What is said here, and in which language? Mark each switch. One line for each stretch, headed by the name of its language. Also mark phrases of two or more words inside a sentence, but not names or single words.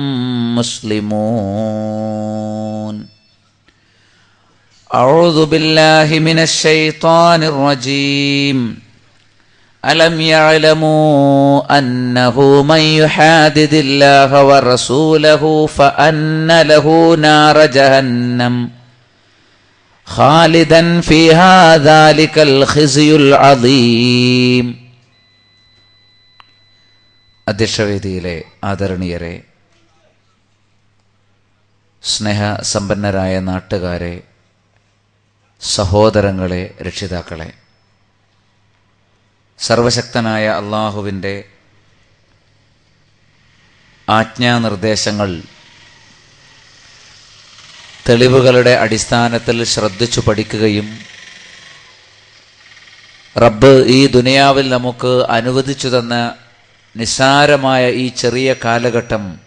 Arabic: مسلمون أعوذ بالله من الشيطان الرجيم ألم يعلموا أنه من يحادد الله ورسوله فأن له نار جهنم خالدا فيها ذلك الخزي العظيم
Malayalam: അധ്യക്ഷവേദിയിലെ ആദരണീയരെ, സ്നേഹസമ്പന്നരായ നാട്ടുകാരെ, സഹോദരങ്ങളെ, രക്ഷിതാക്കളെ, സർവശക്തനായ അള്ളാഹുവിൻ്റെ ആജ്ഞാനിർദ്ദേശങ്ങൾ തെളിവുകളുടെ അടിസ്ഥാനത്തിൽ ശ്രദ്ധിച്ചു പഠിക്കുകയും റബ്ബ് ഈ ദുനിയാവിൽ നമുക്ക് അനുവദിച്ചു തന്ന നിസ്സാരമായ ഈ ചെറിയ കാലഘട്ടം